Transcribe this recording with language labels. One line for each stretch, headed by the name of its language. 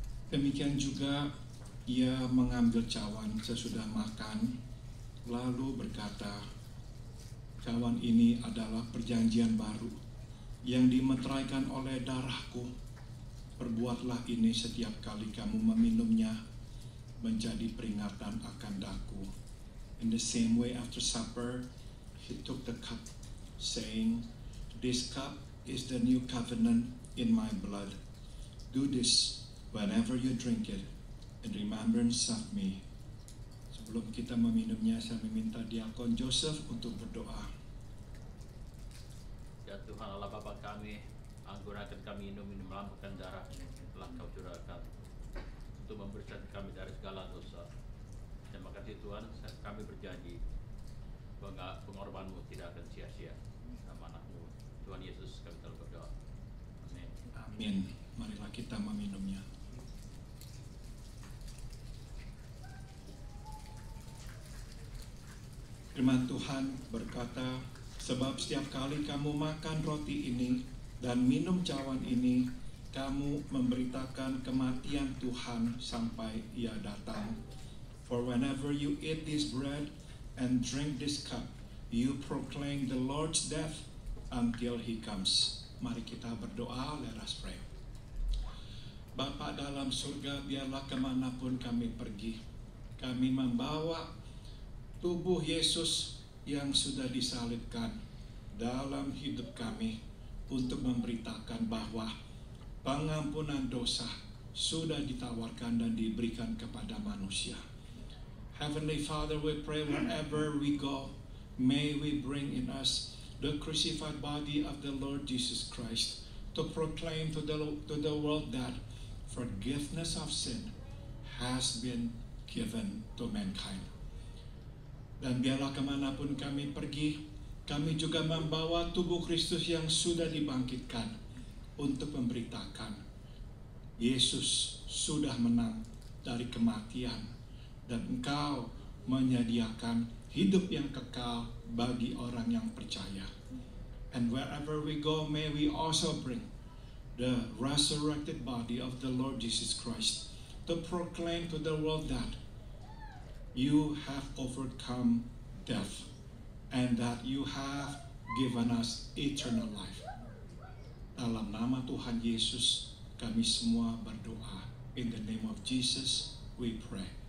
Indonesian: Demikian juga ia mengambil cawan sesudah makan, lalu berkata, "Cawan ini adalah perjanjian baru yang dimeteraikan oleh darahku. Perbuatlah ini setiap kali kamu meminumnya, menjadi peringatan akan daku."
English: In the same way, after supper, he took the cup, saying, "This cup is the new covenant in my blood. Do this whenever you drink it, in remembrance of me."
Indonesian: Sebelum kita meminumnya, saya meminta Diakon Joseph untuk berdoa. Ya Tuhan Allah Bapa kami, ampunikan kami minum melambungkan darah yang telah Kau curahkan untuk membersihkan kami dari segala dosa. Terima kasih Tuhan, kami berjanji bahwa pengorbananmu tidak akan sia-sia. Nama anak-Mu Tuhan Yesus kami telah berdoa. Amin. Amin. Marilah kita meminumnya. Firman Tuhan berkata, "Sebab setiap kali kamu makan roti ini dan minum cawan ini, kamu memberitakan kematian Tuhan sampai Ia datang.
English: For whenever you eat this bread and drink this cup, you proclaim the Lord's death until He comes."
Indonesian: Mari kita berdoa,
English: let us pray.
Indonesian: Bapa dalam surga, biarlah kemanapun kami pergi, kami membawa tubuh Yesus yang sudah disalibkan dalam hidup kami untuk memberitakan bahwa pengampunan dosa sudah ditawarkan dan diberikan kepada manusia.
English: Heavenly Father, we pray wherever we go, may we bring in us the crucified body of the Lord Jesus Christ to proclaim to the world that forgiveness of sin has been given to mankind.
Indonesian: Dan biarlah kemanapun kami pergi, kami juga membawa tubuh Kristus yang sudah dibangkitkan untuk memberitakan Yesus sudah menang dari kematian dan Engkau menyediakan hidup yang kekal bagi orang yang percaya.
English: And wherever we go, may we also bring the resurrected body of the Lord Jesus Christ to proclaim to the world that you have overcome death and that you have given us eternal life.
Indonesian: Dalam nama Tuhan Yesus, kami semua berdoa.
English: In the name of Jesus, we pray.